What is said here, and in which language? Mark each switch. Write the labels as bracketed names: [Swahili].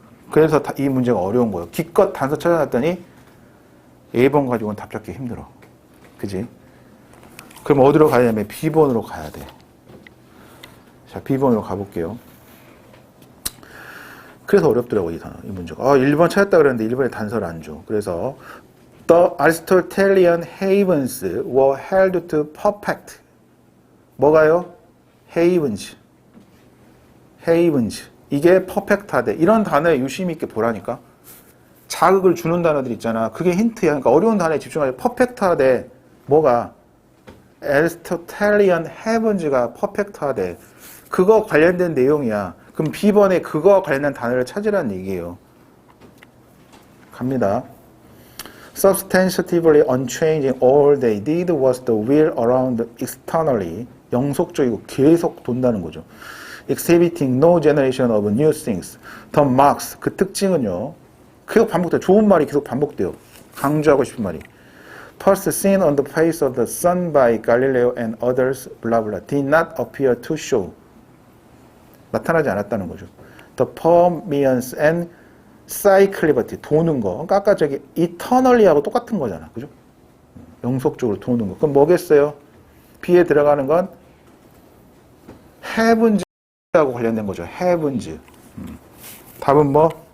[Korean] 그래서 이 문제가 어려운 거예요. 기껏 단서 찾아놨더니 A번 가지고는 답 찾기 힘들어. 그지? 그럼 어디로 가야 되냐면 B번으로 가야 돼. 자, B번으로 가볼게요. 그래서 어렵더라고, 이 단어, 이 문제가. 1번 찾았다 그랬는데 1번에 단서를 안 줘. 그래서 [English] The Aristotelian havens were held to perfect. [Korean] 뭐가요? havens. havens. 이게 퍼펙트하대. 이런 단어에 유심히 있게 보라니까. 자극을 주는 단어들 있잖아. 그게 힌트야. 그러니까 어려운 단어에 집중하지. 퍼펙트하대. 뭐가? Aristotelian havens가 퍼펙트하대. 그거 관련된 내용이야. 그럼 B번에 그거 관련된 단어를 찾으라는 얘기예요. 갑니다. [English] Substantively unchanging, all they did was the wheel around externally. [Korean] 영속적이고 계속 돈다는 거죠. [English] Exhibiting no generation of new things. The marks, [Korean] 그 특징은요. 계속 반복돼요. 좋은 말이 계속 반복돼요. 강조하고 싶은 말이. [English] First seen on the face of the sun by Galileo and others, blah blah, did not appear to show. [Korean] 나타나지 않았다는 거죠. [English] The permeance and cyclicity, [Korean] 도는 거. 그러니까 아까 저기 eternally하고 똑같은 거잖아. 그죠? 영속적으로 도는 거. 그럼 뭐겠어요? B에 들어가는 건 heaven 하고 관련된 거죠. heavens. 답은 뭐?